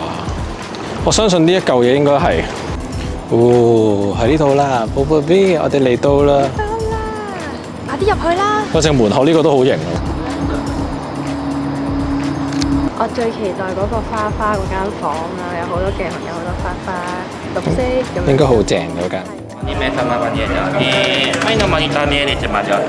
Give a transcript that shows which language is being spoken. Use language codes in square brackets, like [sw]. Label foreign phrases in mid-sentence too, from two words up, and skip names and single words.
[yue] 我相信呢一嚿嘢應該係，哦喺呢度啦，寶寶 B，我哋嚟到啦。到啦，快啲入去啦！嗰隻門口呢個都好型啊！我最期待嗰個花花嗰間房啊，有好多鏡頭，有好多花花，綠色咁樣。應該好正嗰間。 [ja] 2名様が見えてます。前のモニター見えてまでは